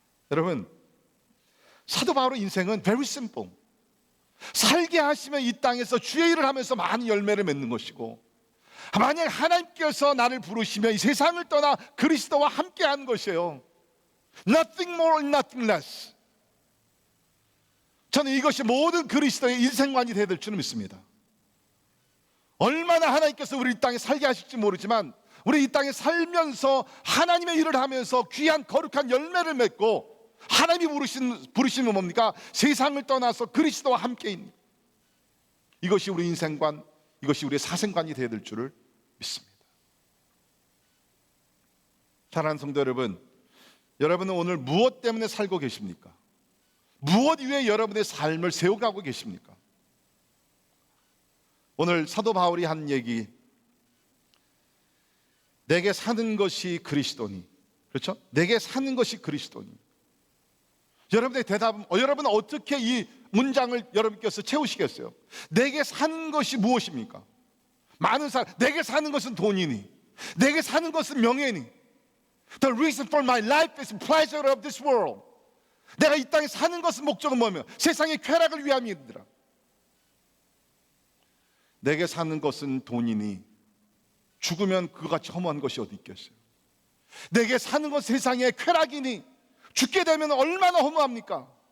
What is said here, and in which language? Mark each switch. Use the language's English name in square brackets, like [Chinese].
[Korean] 여러분, 사도 바울의 인생은 [English] very simple. [Korean] 살게 하시면 이 땅에서 주의 일을 하면서 많은 열매를 맺는 것이고, 만약 하나님께서 나를 부르시면 이 세상을 떠나 그리스도와 함께하는 것이에요. [English] Nothing more, nothing less. [Korean] 저는 이것이 모든 그리스도의 인생관이 되어야 될 줄 믿습니다. 얼마나 하나님께서 우리 이 땅에 살게 하실지 모르지만 우리 이 땅에 살면서 하나님의 일을 하면서 귀한 거룩한 열매를 맺고, 하나님이 부르시는 뭡니까? 세상을 떠나서 그리스도와 함께 있는, 이것이 우리 인생관, 이것이 우리의 사생관이 되어야 될 줄을 믿습니다. 사랑하는 성도 여러분, 여러분은 오늘 무엇 때문에 살고 계십니까? 무엇 위에 여러분의 삶을 세워가고 계십니까? 오늘 사도 바울이 한 얘기, 내게 사는 것이 그리스도니, 그렇죠? 내게 사는 것이 그리스도니. 여러분의 대답은, 여러분은 어떻게 이 문장을 여러분께서 채우시겠어요? 내게 사는 것이 무엇입니까? 많은 사람, 내게 사는 것은 돈이니, 내게 사는 것은 명예니. [English] The reason for my life is pleasure of this world. [Korean] 내가 이 땅에 사는 것은 목적은 뭐며? 세상의 쾌락을 위함이더라. 내게 사는 것은 돈이니 죽으면 그같이 허무한 것이 어디 있겠어요? 내게 사는 것은 세상의 쾌락이니 죽게 되면 얼마나 허무합니까?